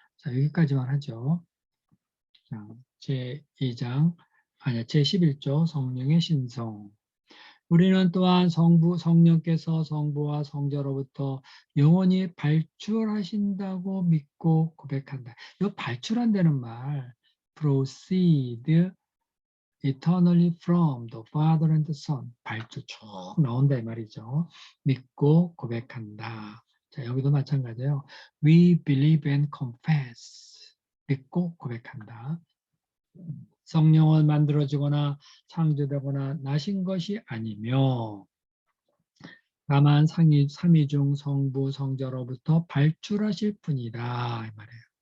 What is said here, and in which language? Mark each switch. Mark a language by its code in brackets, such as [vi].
[ko] 자, 여기까지만 하죠. 자, 제2장, 제11조 성령의 신성. 우리는 또한 성령께서 성부와 성자로부터 영원히 발출하신다고 믿고 고백한다. 이 발출한다는 말, [en] proceed eternally from the Father and the Son. [ko] 발주 쭉 나온다 이 말이죠. 믿고 고백한다. 자, 여기도 마찬가지예요. [en] We believe and confess. [ko] 믿고 고백한다. 성령은 만들어지거나 창조되거나 나신 것이 아니며 다만 삼위 중 성부 성자로부터 발출하실 분이다 이 말이에요.